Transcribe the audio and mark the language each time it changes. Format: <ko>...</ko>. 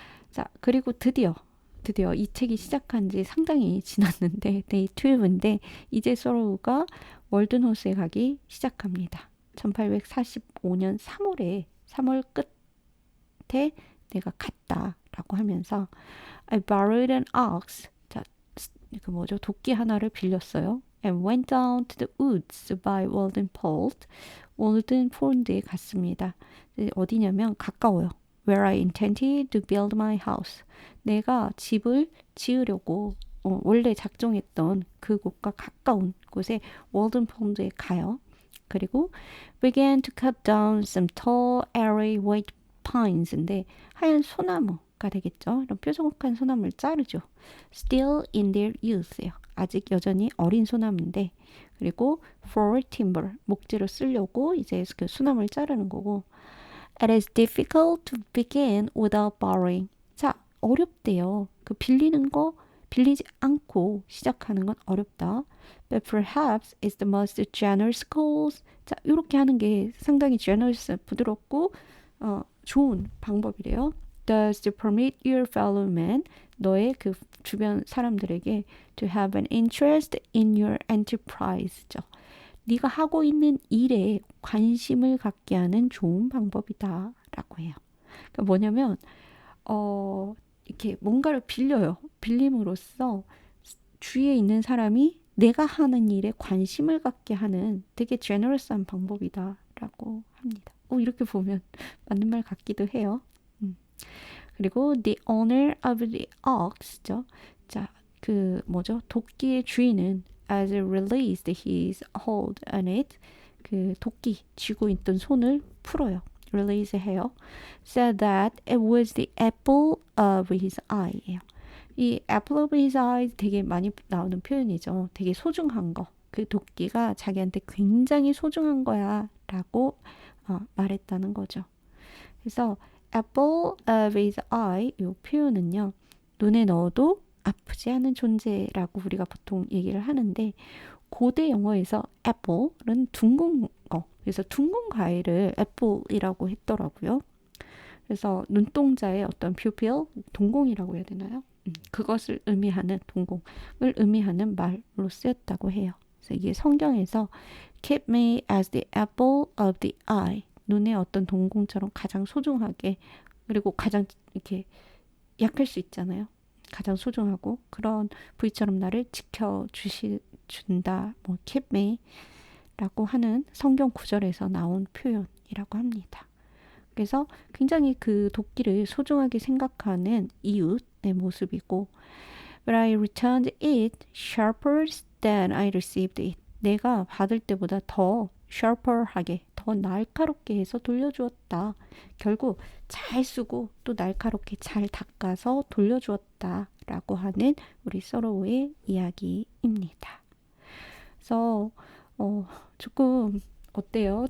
<ko>자, 그리고 드디어 이 책이 시작한 지 상당히 지났는데 데이 12인데 이제 소로우가 월드노스에 가기 시작합니다. 1845년 3월 끝에 내가 갔다라고 하면서</ko> <en>I borrowed an ox.</en> <ko>자, 그 뭐죠? 도끼 하나를 빌렸어요.</ko> <en>And went down to the woods by Walden Pond.</en> <ko>월든 폴드에 갔습니다. 어디냐면 가까워요.</ko> <en>Where I intended to build my house.</en> <ko>내가 집을 지으려고 원래 작정했던 그곳과 가까운 곳에 월든 폴드에 가요.</ko> <en>그리고 began to cut down some tall, airy white pines인데</en> <ko>하얀 소나무가 되겠죠. 이런 뾰족한 소나무를 자르죠.</ko> <en>Still in their youth예요.</en> <ko>아직 여전히 어린 소나무인데 그리고</ko> <en>for timber</en> <ko>목재로 쓰려고 이제 그 소나무를 자르는 거고</ko> <en>It is difficult to begin without borrowing.</en> <ko>자, 어렵대요. 그 빌리지 않고 시작하는 건 어렵다.</ko> <en>But perhaps it's the most generous cause.</en> <ko>자, 이렇게 하는 게 상당히 generous, 부드럽고 좋은 방법이래요.</ko> <en>Does to permit your fellow man,</en> <ko>너의 그 주변 사람들에게</ko> <en>to have an interest in your enterprise죠.</en> <ko>네가 하고 있는 일에 관심을 갖게 하는 좋은 방법이다라고 해요. 그러니까 뭐냐면 이렇게 뭔가를 빌려요. 빌림으로써 주위에 있는 사람이 내가 하는 일에 관심을 갖게 하는 되게 제너러스한 방법이다라고 합니다. 이렇게 보면 맞는 말 같기도 해요.</ko> <en>그리고 the owner of the ox죠.</en> <ko>자, 그 뭐죠? 도끼의 주인은</ko> <en>as he released his hold on it,</en> <ko>그 도끼 쥐고 있던 손을 풀어요. release 해요.</ko> <en>said that it was the apple of his eye예요.</en> <ko>이</ko> <en>apple of his eye</en> <ko>되게 많이 나오는 표현이죠. 되게 소중한 거. 그 도끼가 자기한테 굉장히 소중한 거야 라고 말했다는 거죠. 그래서</ko> <en>apple of his eye</en> <ko>이 표현은요. 눈에 넣어도 아프지 않은 존재라고 우리가 보통 얘기를 하는데 고대 영어에서 apple은 둥근 거. 그래서 둥근 과일을 apple이라고 했더라고요. 그래서 눈동자의 어떤 pupil, 동공이라고 해야 되나요? 그것을 의미하는 동공을 의미하는 말로 쓰였다고 해요. 그래서 이게 성경에서</ko> <en>keep me as the apple of the eye.</en> <ko>눈의 어떤 동공처럼 가장 소중하게 그리고 가장 이렇게 약할 수 있잖아요. 가장 소중하고 그런 부위처럼 나를 지켜준다. 뭐</ko> <en>keep me</en> <ko>라고 하는 성경 구절에서 나온 표현이라고 합니다. 그래서 굉장히 그 도끼를 소중하게 생각하는 이웃의 모습이고</ko> <en>But I returned it sharper than I received it.</en> <ko>내가 받을 때보다 더 sharper하게, 더 날카롭게 해서 돌려주었다. 결국 잘 쓰고 또 날카롭게 잘 닦아서 돌려주었다. 라고 하는 우리 서로의 이야기입니다. 그래서 조금 어때요?</ko>